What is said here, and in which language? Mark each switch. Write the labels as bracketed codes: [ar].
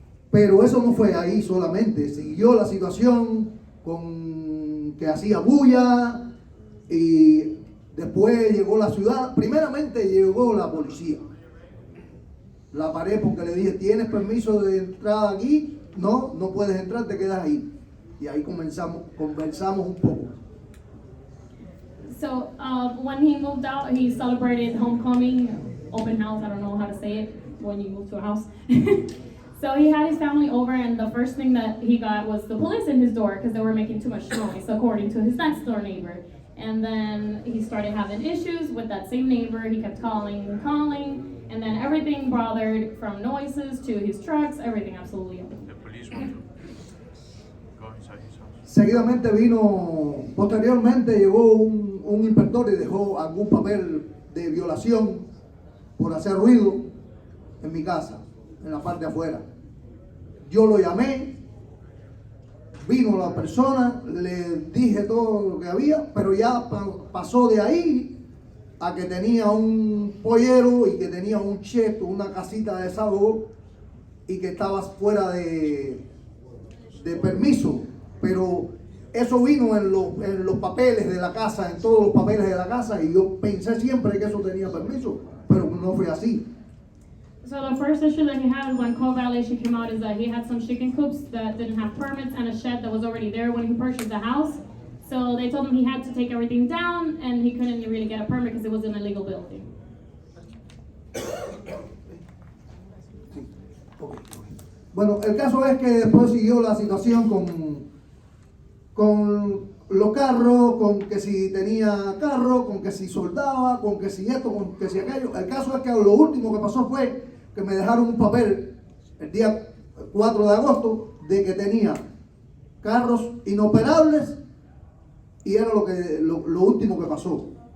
[es] Pero eso no fue ahí solamente, siguió la situación con que hacía bulla y después llegó la ciudad. Primeramente llegó la policía. La paré porque le dije, ¿tienes permiso de entrada aquí? No, no puedes entrar, te quedas ahí. Y ahí conversamos un poco. [en] So when he moved out, he celebrated homecoming, open house, I don't know how to say it when you move to a house. So he had his family over, and the first thing that he got was the police in his door because they were making too much noise, according to his next door neighbor. And then he started having issues with that same neighbor. He kept calling and calling, and then everything bothered, from noises to his trucks, everything, absolutely everything. [es] Seguidamente posteriormente llegó un inspector y dejó algún papel de violación por hacer ruido en mi casa, en la parte de afuera. Yo lo llamé, vino la persona, le dije todo lo que había, pero ya pasó de ahí a que tenía un pollero y que tenía un cheto, una casita de desahogo y que estaba fuera de permiso. Pero eso vino en los papeles de la casa, en todos los papeles de la casa, y yo pensé siempre que eso tenía permiso, pero no fue así. [en] So the first issue that he had when code violation came out is that he had some chicken coops that didn't have permits and a shed that was already there when he purchased the house. So they told him he had to take everything down and he couldn't really get a permit because it was an illegal building. [es] Bueno, el caso es que después siguió la situación con los carros, con que si tenía carro, con que si soldaba, con que si esto, con que si aquello. El caso es que lo último que pasó fue que me dejaron un papel el día 4 de agosto de que tenía carros inoperables y era lo último que pasó.